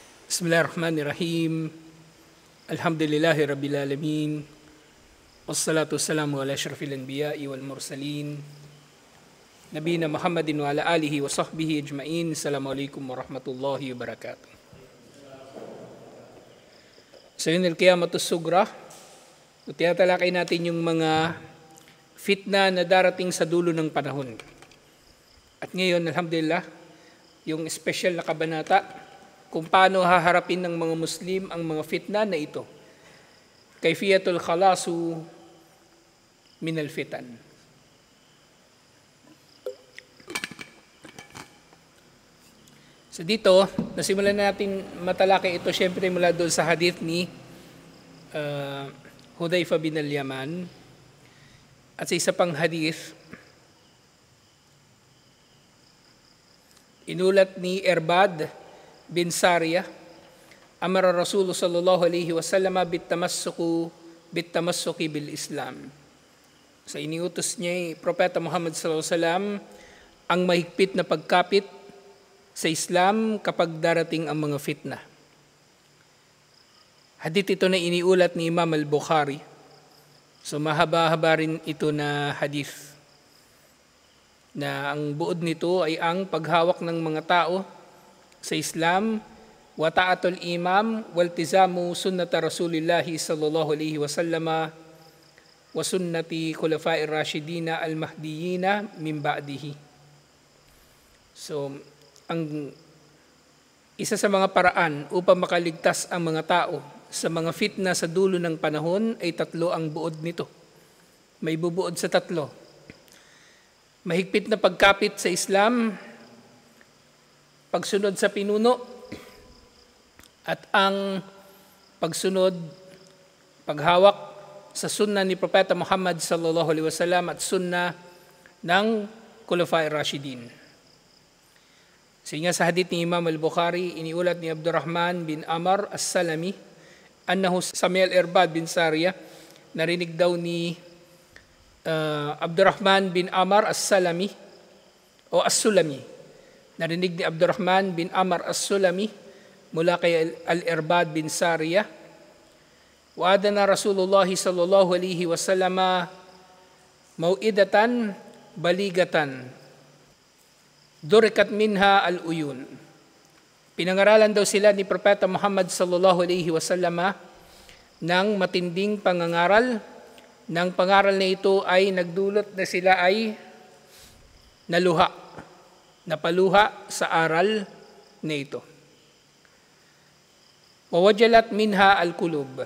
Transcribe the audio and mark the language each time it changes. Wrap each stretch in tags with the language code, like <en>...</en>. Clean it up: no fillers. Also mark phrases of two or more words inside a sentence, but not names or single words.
<ar>بسم الله الرحمن الرحيم. الحمد لله رب العالمين. والصلاة والسلام على أشرف الأنبياء والمرسلين. نبينا محمد وعلى آله وصحبه أجمعين. السلام عليكم ورحمة الله وبركاته.</ar> <tl>So yun</tl> <ar>القيامة الصغرى.</ar> <tl>Tinatalakay natin yung mga fitna na darating sa dulo ng panahon. At ngayon, alhamdulillah, yung special na kabanata kung paano haharapin ng mga Muslim ang mga fitna na ito.</tl> <ar>كيفية الخلاص من الفتن.</ar> <tl>So dito, nasimulan natin matalakay ito syempre mula doon sa hadith ni Hudayfa bin al-Yaman. At sa isa pang hadith, inulat ni Irbad bin Sariyah,</tl> <ar>أمر رسول الله صلى الله عليه وسلم بالتمسك بالإسلام.</ar> <tl>Sa iniutos niya, Propeta Muhammad</tl> <ar>صلى الله عليه وسلم</ar> <tl>ang mahigpit na pagkapit sa Islam kapag darating ang mga fitna. Hadith ito na iniulat ni Imam al-Bukhari. So mahaba-haba rin ito na hadith na ang buod nito ay ang paghawak ng mga tao sa Islam,</tl> <ar>وطاعة الإمام والتزام سنة رسول الله صلى الله عليه وسلم وسنة الخلفاء الراشدين المهديين من بعده.</ar> <tl>So, ang isa sa mga paraan upang makaligtas ang mga tao sa mga fitna sa dulo ng panahon ay tatlo ang buod nito. May bubuod sa tatlo. Mahigpit na pagkapit sa Islam, pagsunod sa pinuno, at ang pagsunod, paghawak sa sunna ni Propeta Muhammad</tl> <ar>صلى الله عليه وسلم</ar> <tl>at sunna ng</tl> <ar>الخلفاء الراشدين.</ar> <tl>Sige sa hadith ni Imam al-Bukhari, iniulat ni Abdurrahman bin Amr as-Salami,</tl> <ar>أنه سمع العرباض بن سارية,</ar> <tl>narinig daw ni Abdurrahman bin Amr as-Salami o as-Sulami. Narinig ni Abdurrahman bin Amr as-Sulami mula kay al-Irbad bin Sariyah.</tl> <ar>وعظنا رسول الله صلى الله عليه وسلم موعظة بليغة. ذرفت منها العيون.</ar> <tl>Pinangaralan daw sila ni Propeta Muhammad</tl> <ar>صلى الله عليه وسلم</ar> <tl>ng matinding pangangaral. Nang pangaral na ito ay nagdulot na sila ay napaluha sa aral na ito.</tl> <ar>ووجلت منها القلوب.</ar>